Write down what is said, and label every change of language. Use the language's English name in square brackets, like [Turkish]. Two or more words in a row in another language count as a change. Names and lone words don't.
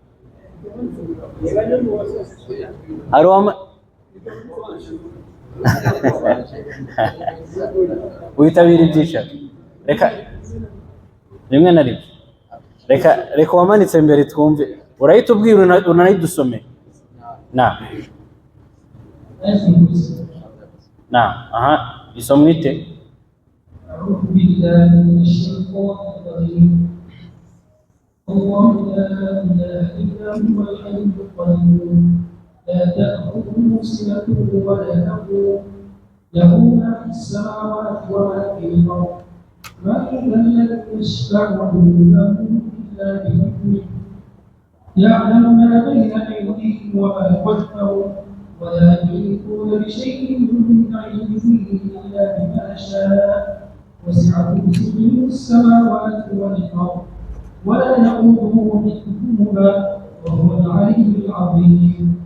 [Kinyarwanda] Witabira ibyicaro. Reka rimwe na rimwe reka wamanitse mbere twumve, urayitubwira unayidusome. Isomwe ite? [Arabic] الله لا إله إلا هو الحي القيوم لا تأخذه سنة ولا نوم له ما في السماوات وما في الأرض من ذا الذي يشفع عنده إلا بإذنه يعلم ما بين أيديهم وما خلفهم ولا يحيطون بشيء من علمه إلا بما شاء وسع كرسيه السماوات والأرض ولا يؤوده حفظهما وهو العلي العظيم.